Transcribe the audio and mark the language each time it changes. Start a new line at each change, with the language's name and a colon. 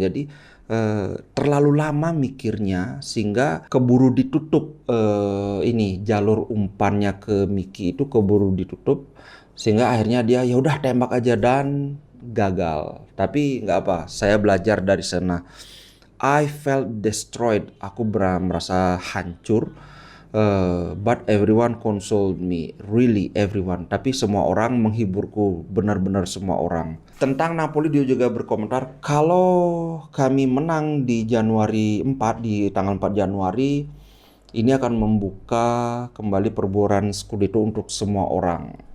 Indonesian: Jadi terlalu lama mikirnya sehingga keburu ditutup ini jalur umpannya ke Mickey itu keburu ditutup sehingga akhirnya dia ya udah tembak aja dan gagal. Tapi nggak apa, saya belajar dari sana.
English: I felt destroyed.
Indonesian: Aku merasa hancur.
English: But everyone consoled me, really everyone.
Indonesian: Tapi semua orang menghiburku, benar-benar semua orang. Tentang Napoli dia juga berkomentar, kalau kami menang di Januari 4, di tanggal 4 Januari, ini akan membuka kembali perburuan Scudetto untuk semua orang.